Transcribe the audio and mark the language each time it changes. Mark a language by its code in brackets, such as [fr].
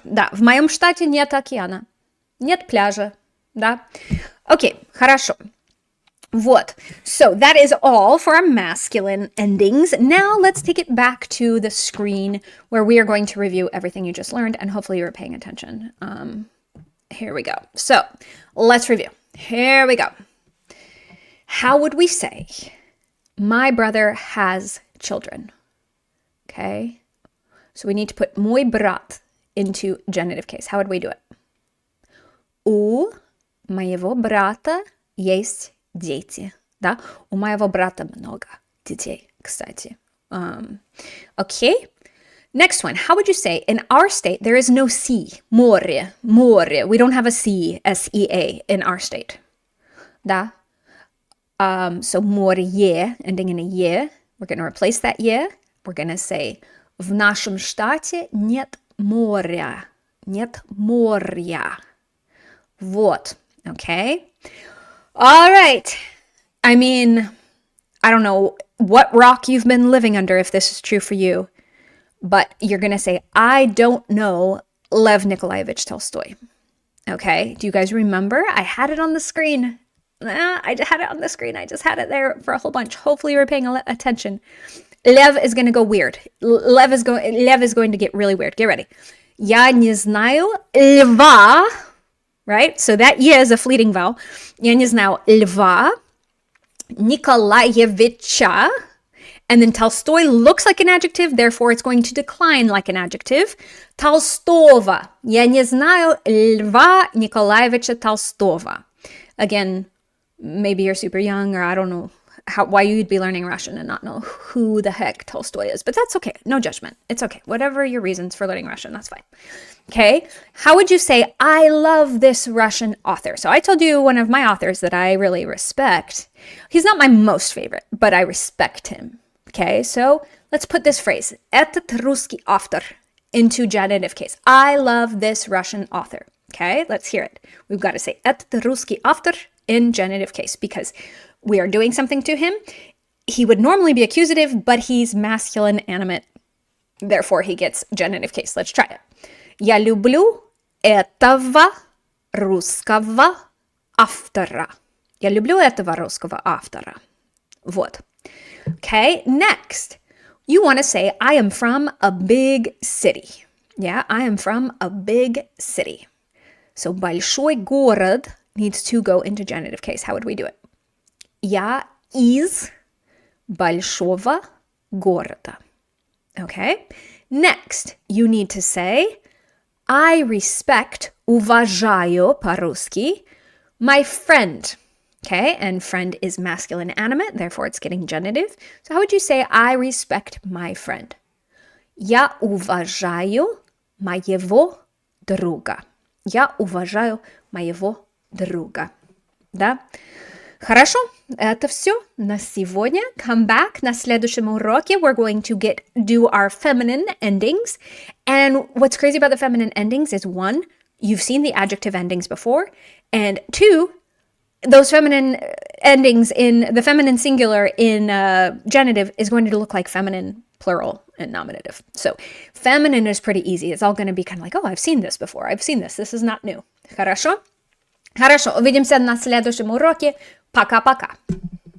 [ru] Да, в моем штате нет океана. Нет пляжа. Да. Окей, хорошо. Вот. [en] So that is all for our masculine endings. Now let's take it back to the screen where we are going to review everything you just learned, and hopefully you were paying attention. Here we go. So let's review. Here we go. How would we say, my brother has children? Okay. So we need to put [ru] мой брат [en] into genitive case. How would we do it? [ru] У моего брата есть дети. Да? У моего брата много детей, кстати. [en] Okay. Next one. How would you say, in our state, there is no sea. [ru] Море. Море. [en] We don't have a sea, S-E-A, in our state. [ru] Да? [en] So море, ending in a ye. We're going to replace that ye. We're going to say, [ru] в нашем штате нет моря. Нет моря. Вот. [en] Okay? All right. I mean, I don't know what rock you've been living under if this is true for you, but you're going to say, I don't know Lev Nikolaevich Tolstoy. Okay? Do you guys remember? I had it on the screen. I had it on the screen. I just had it there for a whole bunch. Hopefully you were paying attention. Lev is going to go weird. Lev is going to get really weird. Get ready. [ru] Я не знаю льва. [en] Right? So that "я" is a fleeting vowel. [ru] Я не знаю льва Nikolaevича. [en] And then Tolstoy looks like an adjective, therefore it's going to decline like an adjective. [ru] Толстого. Я не знаю Льва Николаевича Толстого. [en] Again, maybe you're super young, or I don't know why you'd be learning Russian and not know who the heck Tolstoy is. But that's okay. No judgment. It's okay. Whatever your reasons for learning Russian, that's fine. Okay. How would you say, I love this Russian author? So I told you one of my authors that I really respect. He's not my most favorite, but I respect him. Okay. So let's put this phrase, [ru] этот русский автор, [en] into genitive case. I love this Russian author. Okay. Let's hear it. We've got to say [ru] этот русский автор [en] in genitive case because we are doing something to him. He would normally be accusative, but he's masculine animate. Therefore, he gets genitive case. Let's try it. [ru] Я люблю этого русского автора. Я люблю этого русского автора. Вот. [en] Okay, next. You want to say, I am from a big city. Yeah, I am from a big city. So, [ru] большой город [en] needs to go into genitive case. How would we do it? [ru] Я из большого города. [en] Okay? Next, you need to say, I respect, [ru] уважаю по-русски, [en] my friend. Okay, and friend is masculine animate, therefore it's getting genitive. So how would you say I respect my friend? [ru] Я уважаю моего друга. Я уважаю моего друга. Да? Хорошо, это все на сегодня. [en] Come back [ru] на следующем уроке. [en] We're going to do our feminine endings. And what's crazy about the feminine endings is one, you've seen the adjective endings before, and two, those feminine endings in the feminine singular in genitive is going to look like feminine plural and nominative. So feminine is pretty easy. It's all going to be kind of like, oh, I've seen this before. I've seen this. This is not new. [ru] Хорошо? Хорошо. Увидимся на следующем уроке. Пока-пока.